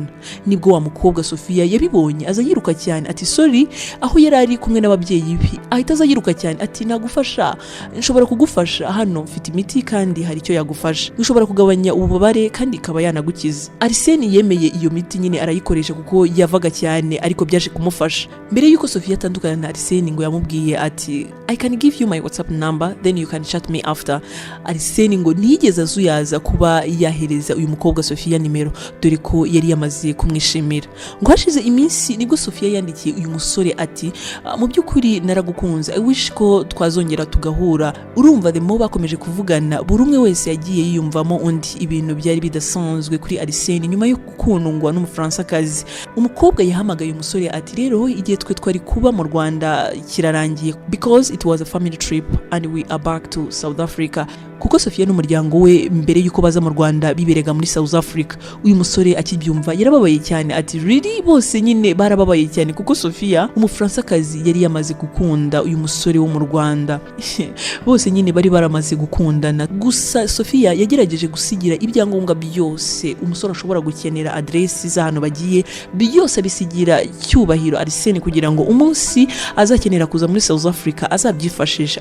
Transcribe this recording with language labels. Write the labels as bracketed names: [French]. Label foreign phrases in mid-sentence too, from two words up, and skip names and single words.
[Kinyarwanda] Nibwo wa mukobwa Sophia yabibonye aza yiruka cyane ati sorry, aho yari ari kumwe n'ababyeyi be ahita aza yiruka cyane ati nagufasha, nshobora kugufasha, hano mfite imiti kandi hari icyo yagufasha, ushobora kugabanya ububabare kandi ikaba yanagukiza. Arsen yemeye iyo miti nyine arayikoresha kuko yavaga cyane, ariko byaje kumufasha. Mbere yuko Sophia atandukana na Arsen ngo yamubwiye ati [English] I can give you my WhatsApp number then you can chat me after. [Kinyarwanda] Arsen ngo ntiyigeze azuyaza kuba yahereza uyu mukobwa Sophia nimero, dore ko yari yamaze kumwishimira. Ngo hashize iminsi nibwo Sophia yandikiye uyu musore ati mu by'ukuri naragukunze, [English] I wish [Kinyarwanda] ko twazongera tugahura. Urumva [English] the more [Kinyarwanda] bakomeje kuvugana, buri umwe wese yagiye yiyumvamo undi. Ibintu byari bidasanzwe kuri Arsen nyuma yo gukundwa n'umufransakazi. Umukobwa yahamagaye umusore ati rero igihe twe twari kuba mu Rwanda kirarangiye, [English] because it was a family trip and we are back to South Africa. [Kinyarwanda] Kuko Sophia n'umuryango we mbere yuko baza mu Rwanda biberega muri South Africa. Uyu musore akibyumva yarababaye cyane ati really, bose nyine barababaye cyane kuko Sophia umufransakazi yari yamaze gukunda uyu musore wo mu Rwanda. Bose nyine bari baramaze gukundana. Gusa Sophia yagerageje gusigira ibyangombwa byose umusore ashobora gukenera, adresi z'ahantu bagiye byose bisigira Cyubahiro Arsen kugira ngo umunsi azakenera kuza muri South Africa azabyifashisha.